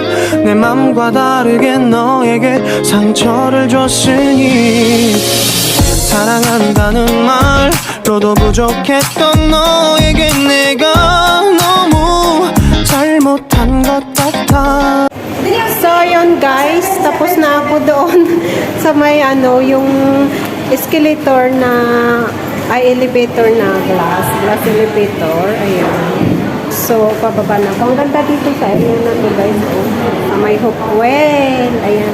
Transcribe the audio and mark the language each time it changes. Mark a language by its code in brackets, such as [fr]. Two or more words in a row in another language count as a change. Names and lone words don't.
[ko] 내 맘과 다르게 너에게 상처를 줬으니, 사랑한다는 말로도 부족했던 너에게 내가 너무 잘못한 것 같아. [tl] So yun guys, tapos na ako doon sa may yung escalator na elevator na [en] glass elevator. [tl] Ayan. So pababa na ako. Ang ganda dito sa area na to guys. Sa may Hopewell. Ayan.